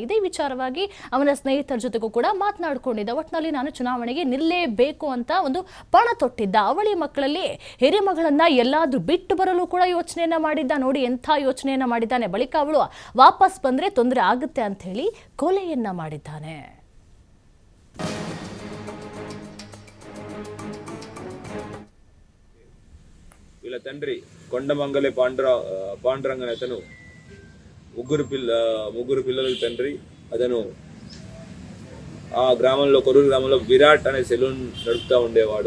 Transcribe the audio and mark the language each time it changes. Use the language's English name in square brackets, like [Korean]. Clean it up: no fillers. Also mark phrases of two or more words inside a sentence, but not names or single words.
[Kannada] ಇದೇ ವಿಚಾರವಾಗಿ ಅವನ ಸ್ನೇಹಿತರ ಜೊತೆಗೂ ಕೂಡ ಮಾತನಾಡ್ಕೊಂಡಿದ್ದ. ಒಟ್ಟಿನಲ್ಲಿ ನಾನು ಚುನಾವಣೆಗೆ ನಿಲ್ಲೇಬೇಕು ಅಂತ ಒಂದು ಪಣ ತೊಟ್ಟಿದ್ದ. ಅವಳಿ ಮಕ್ಕಳಲ್ಲಿ ಹಿರಿಮಗಳನ್ನ ಎಲ್ಲಾದ್ರೂ ಬಿಟ್ಟು ಬರಲು ಕೂಡ ಯೋಚನೆಯನ್ನ ಮಾಡಿದ್ದ. ನೋಡಿ, ಎಂಥ ಯೋಚನೆಯನ್ನ ಮಾಡಿದ್ದಾನೆ. ಬಳಿಕ ಅವಳು ವಾಪಸ್ ಬಂದ್ರೆ ತೊಂದರೆ ಆಗುತ್ತೆ ಅಂತ ಹೇಳಿ ಕೊಲೆಯನ್ನ ಮಾಡಿದ್ದಾನೆ. [Telugu] వీళ్ళ తండ్రి కొండమంగళి పాండురంగన్ అతను ముగ్గురు పిల్లలకు తండ్రి. అతను ఆ గ్రామంలో కొరూరు గ్రామంలో విరాట్ అనే సెలూన్ నడుపుతూ ఉండేవాడు.